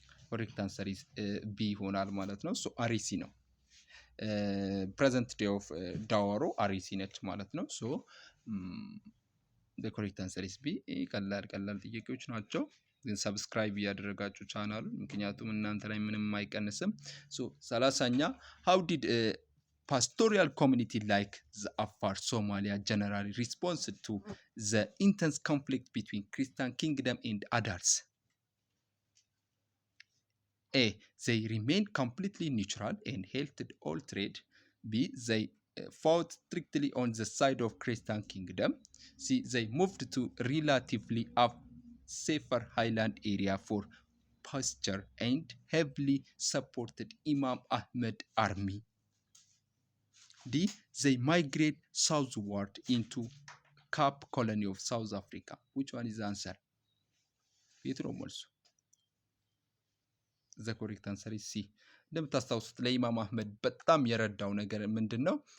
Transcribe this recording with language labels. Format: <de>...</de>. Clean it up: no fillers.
<en>Correct answer is B</en> <am>ይሆናል ማለት ነው። ሶ አሪሲ ነው። ፕሬዘንት ዴይ ኦፍ ዳዋሮ አሪሲ ነች ማለት ነው። ሶ</am> <en>the correct answer is B።</en> <am>ቀላል ጥያቄዎች ናቸው። ሰብስክራይብ እያደረጋችሁ ቻናሉን፣ ምክንያቱም እናንተ ላይ ምንም አይቀንስም። ሶ 30ኛ</am> <en>how did pastoral community like the Afar Somalia generally responded to the intense conflict between Christian kingdom and others. A. They remained completely neutral and halted all trade. B. They fought strictly on the side of Christian kingdom. C. They moved to relatively safer highland area for pasture and heavily supported Imam Ahmed army. D. They migrate southward into Cape Colony of South Africa. Which one is the answer?</en> <am>የት ነው መልሱ?</am> <en>ዘ ኮሬክት አንሰር ኢዝ ሲ።</en> <am>እንደምታስታውሱት ለኢማም አህመድ በጣም የረዳው ነገር ምንድን ነው?</am>